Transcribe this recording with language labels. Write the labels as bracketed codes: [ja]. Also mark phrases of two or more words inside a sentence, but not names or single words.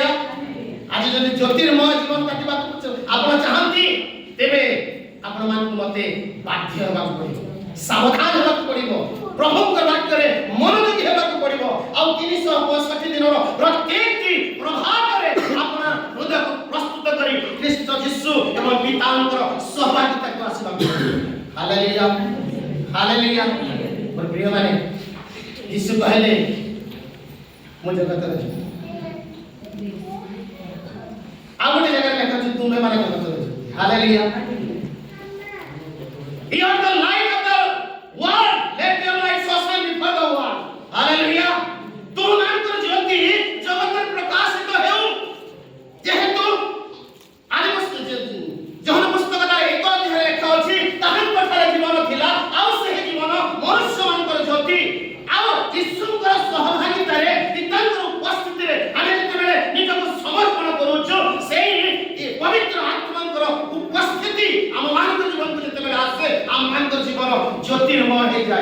[or] ଆଜି ଯଦି ଜ୍ୟୋତିର୍ମୟ ଜୀବନ କାଟିବାକୁ ଆପଣ ଚାହାନ୍ତି, ତେବେ ଆପଣମାନଙ୍କୁ ମତେ ବାଧ୍ୟ ହେବାକୁ ପଡ଼ିବ, ସାବଧାନ ହେବାକୁ ପଡ଼ିବ, ପ୍ରଭୁଙ୍କ ବାକ୍ୟରେ ମନୋଯୋଗୀ ହେବାକୁ ପଡ଼ିବ, ଆଉ 365 ଦିନର ପ୍ରତ୍ୟେକଟି ପ୍ରଭାତରେ ଆପଣ ହୃଦୟକୁ ପ୍ରସ୍ତୁତ କରି ଖ୍ରୀଷ୍ଟ ଯୀଶୁ ଏବଂ ପିତାଙ୍କର ସହଭାଗିତାକୁ ଆସିବାକୁ ପଡ଼ିବ। ହାଲେଲୁୟା, ହାଲେଲୁୟା। ମୋର ପ୍ରିୟମାନେ, ଯୀଶୁ କହିଲେ ମୁଁ ଜଗତର ଜୀବ। ଆଉ ଗୋଟେ ଜାଗାରେ ଲେଖା ଅଛି ତୁମେ ମାନେ ଜଗତର ଜୀବ। ହାଲେଲୁୟା। [en] You are the light of the world. Let your light so shine before the world. Hallelujah. [or] ତୁମମାନଙ୍କର ଜ୍ୟୋତି ଜଗତରେ ପ୍ରକାଶିତ ହେଉ। ଯେହେତୁ ଯୋହନ ପୁସ୍ତକର 1 ଅଧ୍ୟାୟରେ ଲେଖା ଅଛି ତାହାଙ୍କଠାରେ ଜୀବନ ଥିଲା, ଆଉ ସେହି ଜୀବନ ମନୁଷ୍ୟମାନଙ୍କର ଜ୍ୟୋତି। ଆଉ ଯୀଶୁଙ୍କର ସହଭାଗିତାରେ ପିତାଙ୍କର ଉପସ୍ଥିତିରେ ଆମେ ଯେତେବେଳେ ନିଜକୁ ସମର୍ପଣ କରୁଛୁ, ସେଇ ପବିତ୍ର ଆତ୍ମାଙ୍କର ଉପସ୍ଥିତି ଆମମାନଙ୍କ ଜୀବନକୁ ଯେତେବେଳେ ଆସେ, ଆମମାନଙ୍କର ଜୀବନ ଜ୍ୟୋତିର୍ମୟ ହେଇଯାଏ।